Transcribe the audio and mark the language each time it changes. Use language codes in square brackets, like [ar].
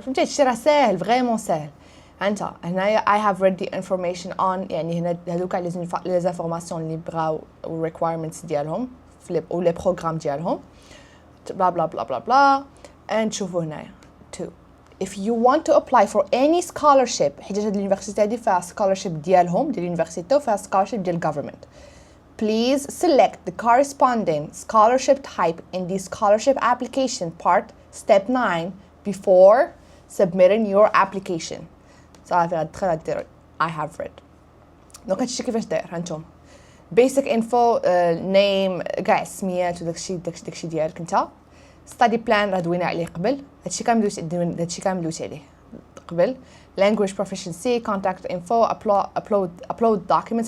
[ar] فهمتي هادشي راه ساهل فريمون ساهل. انت هنايا [en] I have read the information on، [ar] يعني هنا هادو كاع لي زانفورماسيون اللي بغاو requirements ديالهم و لي بروغرام ديالهم بلا بلا بلا بلا بلا. نشوفوا هنايا 2 [en] if you want to apply for any scholarship، [ar] حيت هاد اليونيفرسيتي هادي فيها scholarship ديالهم ديال اليونيفرسيتي وفيها scholarship ديال government. [en] Please select the corresponding scholarship type in the scholarship application part step 9 before submitting your application. [ar] صافي غتدخل غدير [en] I have read. [ar] دونك هادشي كيفاش داير هانتوما [en] basic info name [ar] كاع السميات وداكشي ديالك انت. study plan راه دوينا عليه قبل، هادشي كامل دويت عليه قبل. [en] language proficiency contact info upload documents.